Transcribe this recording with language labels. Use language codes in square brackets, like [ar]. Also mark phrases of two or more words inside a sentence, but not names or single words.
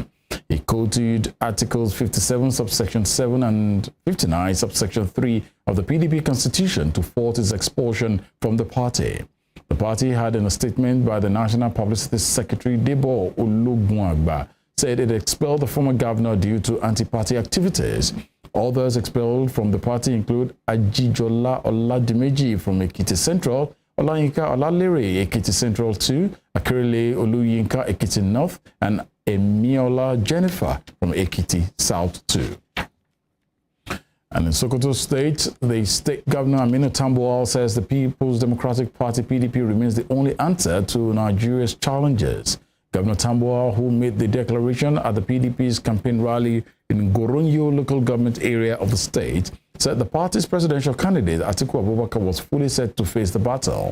[en] He quoted Articles 57, subsection 7 and 59, subsection 3 of the PDP constitution to fault his expulsion from the party. The party had, in a statement by the National Publicity Secretary, Debo Ologunagba, said it expelled the former governor due to anti-party activities. Others expelled from the party include Ajijola Oladimeji from Ekiti Central, Olayinka Olalere, Ekiti Central 2, Akerele Oluyinka, Ekiti North, and Emiola Jennifer from Ekiti South 2. And in Sokoto State, the state governor Aminu Tambuwal says the People's Democratic Party, PDP, remains the only answer to Nigeria's challenges. Governor Tambuwal, who made the declaration at the PDP's campaign rally in Goronyo local government area of the state, said the party's presidential candidate, Atiku Abubakar, was fully set to face the battle.